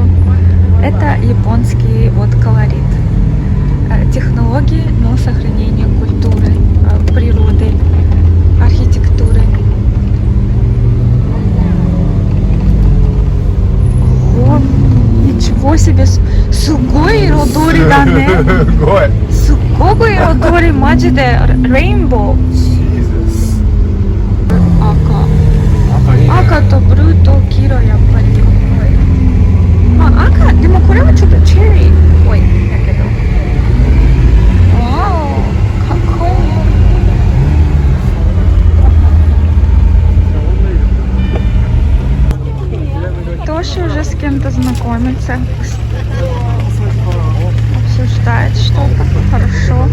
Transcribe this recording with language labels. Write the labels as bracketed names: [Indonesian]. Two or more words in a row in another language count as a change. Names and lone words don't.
[Russian] Это японский вот колорит. Технологии, но сохранение культуры, природы, архитектуры. Ого, ничего себе! [Japanese] すごい彩りだね? すごい彩りマジでレインボー. 赤とブルーと黄色やっぱり. Ака, でもこれはちょっとチェリーっぽいんだけど。 [Russian] Вау, какой. Тоша уже с кем-то знакомится. Обсуждает что-то. Хорошо.